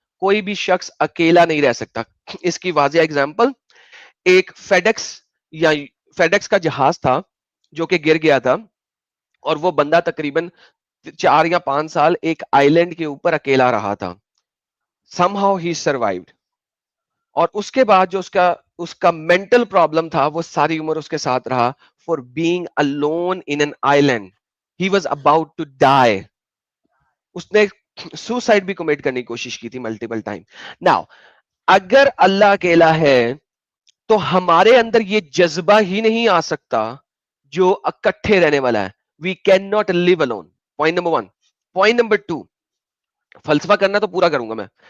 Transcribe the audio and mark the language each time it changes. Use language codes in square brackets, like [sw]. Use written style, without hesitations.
[ur] کوئی بھی شخص اکیلا نہیں رہ سکتا. اس کی واضح اگزامپل, ایک فیڈیکس کا جہاز تھا جو کہ گر گیا تھا, اور وہ بندہ تقریباً 4 یا 5 سال ایک آئی لینڈ کے اوپر اکیلا رہا تھا. [en] somehow he survived. [ur] اور اس کے بعد جو اس کا مینٹل پرابلم تھا, وہ ساری عمر اس کے ساتھ رہا. [en] For being alone in an island, he was about to die. [ur] اس نے سوسائڈ بھی کمٹ کرنے کی کوشش کی تھی ملٹیپل ٹائم. ناؤ اگر اللہ اکیلا ہے تو ہمارے اندر یہ جذبہ ہی نہیں آ سکتا جو اکٹھے رہنے والا ہے. [en] We can not live alone. [ur] Point number 1. Point number 2, فلسفہ کرنا تو پورا کروں گا میں.